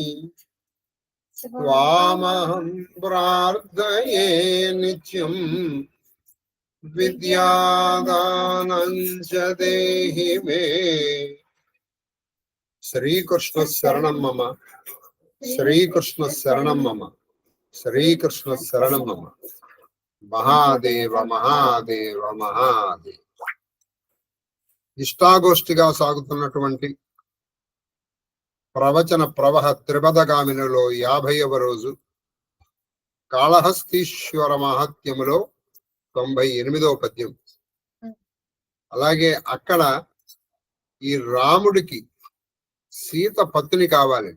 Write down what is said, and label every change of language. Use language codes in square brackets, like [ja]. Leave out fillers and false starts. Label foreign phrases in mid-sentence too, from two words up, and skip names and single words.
[sa] त्वामहं प्रार्थये नित्यं विद्यादानं च देहि मे। श्रीकृष्ण शरणं मम। श्रीकृष्ण शरणं मम। श्रीकृष्ण शरणं मम। महादेव महादेव महादेव। [te] ఇష్టాగోష్ఠిగా సాగుతున్నటువంటి ప్రవచన ప్రవహ త్రిపదగామినిలో 50వ రోజు, కాళహస్తీశ్వర మహాత్మ్యములో 98వ పద్యం. అలాగే అక్కడ ఈ రాముడికి సీత పత్ని కావాలి.